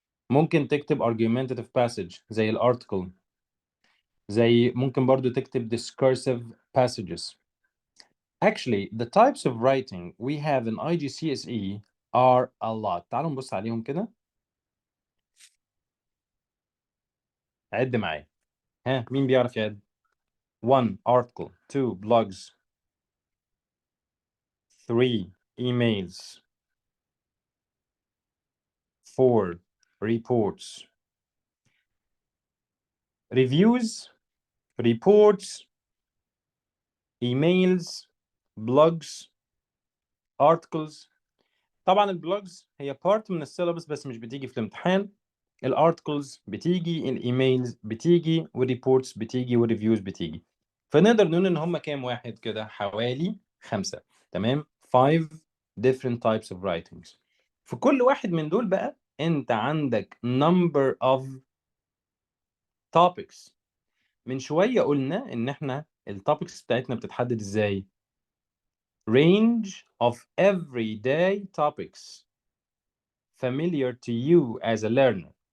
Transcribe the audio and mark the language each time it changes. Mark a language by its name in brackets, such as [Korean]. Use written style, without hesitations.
[Arabic] ممكن تكتب [English] argumentative passage [Arabic] زي الارتكل. ممكن برضو تكتب [English] discursive passages. Actually the types of writing we have in IGCSE are a lot. [Arabic] تعالوا نبص عليهم كده. عد معايا. مين بيعرف يعد؟ [English] 1 article, 2 blogs, 3 emails, 4 reports, reviews, reports, emails, blogs, articles. [Arabic] طبعا البلوجز هي part من السيلابس بس مش بتيجي في الامتحان. الارتكلز بتيجي، الايميلز بتيجي، والريبورتس بتيجي، والريفيوز بتيجي. فنقدر نقول ان هم كام واحد كده؟ حوالي 5. تمام. [English] 5 different types of writings. [Arabic] في كل واحد من دول بقى انت عندك [English] number of topics. [Arabic] من شوية قلنا ان احنا التوبكس بتاعتنا بتتحدد ازاي؟ [English] range of everyday topics familiar to you as a learner.